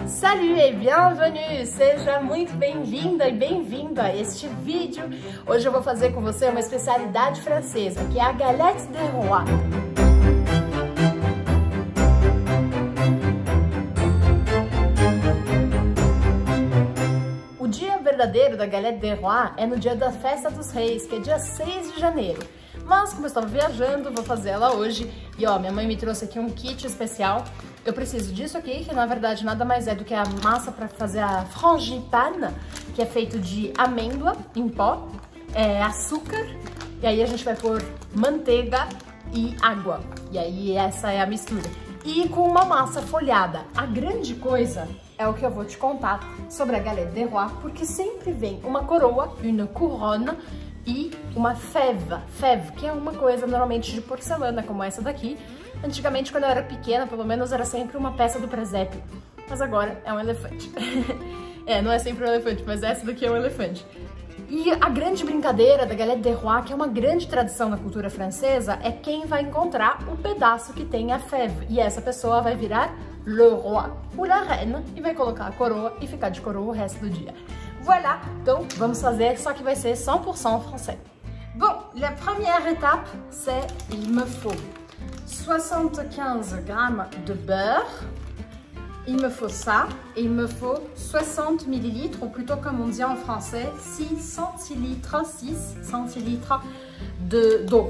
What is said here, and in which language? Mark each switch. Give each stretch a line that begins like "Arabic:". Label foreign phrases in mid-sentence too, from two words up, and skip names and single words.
French: Salut e bienvenue!
Portuguese: Seja muito bem-vinda e bem-vindo a este vídeo. Hoje eu vou fazer com você uma especialidade francesa, que é a
French: galette des rois.
Portuguese: O dia verdadeiro da
French: galette des rois
Portuguese: é no dia da festa dos reis, que é dia 6 de janeiro. Mas como eu estava viajando, vou fazer ela hoje. E ó, minha mãe me trouxe aqui um kit especial. Eu preciso disso aqui, que na verdade nada mais é do que a massa para fazer a frangipane, que é feito de amêndoa em pó, açúcar, e aí a gente vai pôr manteiga e água. E aí essa é a mistura. E com uma massa folhada. A grande coisa é o que eu vou te contar sobre a
French: galette des rois,
Portuguese: porque sempre vem uma coroa,
French: une couronne,
Portuguese: e uma fève, que é uma coisa normalmente de porcelana, como essa daqui. Antigamente, quando eu era pequena, pelo menos era sempre uma peça do presépio, mas agora é um elefante. Não é sempre um elefante, mas essa daqui é um elefante. E a grande brincadeira da
French: galette des rois,
Portuguese: que é uma grande tradição na cultura francesa, é quem vai encontrar o pedaço que tem a fève. E essa pessoa vai virar
French: le roi ou la reine
Portuguese: e vai colocar a coroa e ficar de coroa o resto do dia. Voilà, então vamos fazer, só que vai ser 100% français.
French: Bon, la première étape, c'est il me faut 75 grammes de beurre, il me faut ça, et il me faut 60 ml, ou plutôt comme on dit en français, 6 centilitres d'eau.